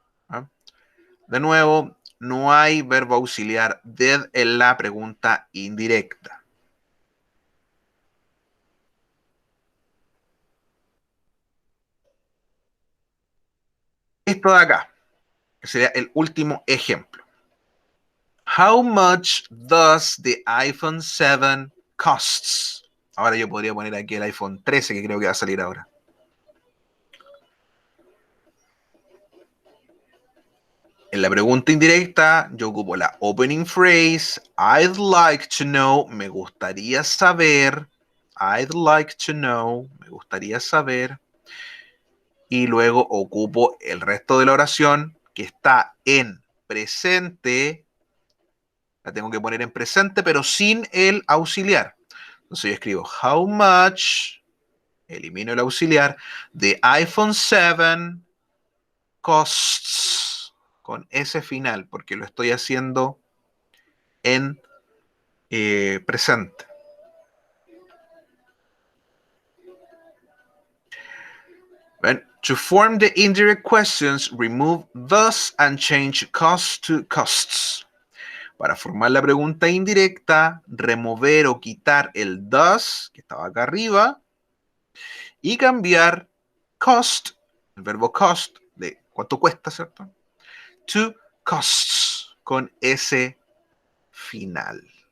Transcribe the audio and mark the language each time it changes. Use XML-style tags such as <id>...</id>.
<es>¿Ah? De nuevo, no hay verbo auxiliar did en la pregunta indirecta. Esto de acá, que sería el último ejemplo.</es> <en>How much does the iPhone 7 costs?</en> <es>Ahora yo podría poner aquí el iPhone 13, que creo que va a salir ahora. En la pregunta indirecta, yo ocupo la opening phrase,</es> <en>I'd like to know,</en> <es>me gustaría saber, I'd like to know, me gustaría saber, y luego ocupo el resto de la oración que está en presente, la tengo que poner en presente, pero sin el auxiliar. Entonces yo escribo,</es> <en>how much,</en> <es>elimino el auxiliar,</es> <en>the iPhone 7 costs,</en> <es>con ese final, porque lo estoy haciendo en presente. ¿Ven?</es> <en>To form the indirect questions, remove thus and change costs to costs.</en> <es>Para formar la pregunta indirecta, remover o quitar el thus, que estaba acá arriba, y cambiar cost, el verbo cost, de cuánto cuesta, ¿cierto?</es> <en>To costs,</en> <es>con S final.</es>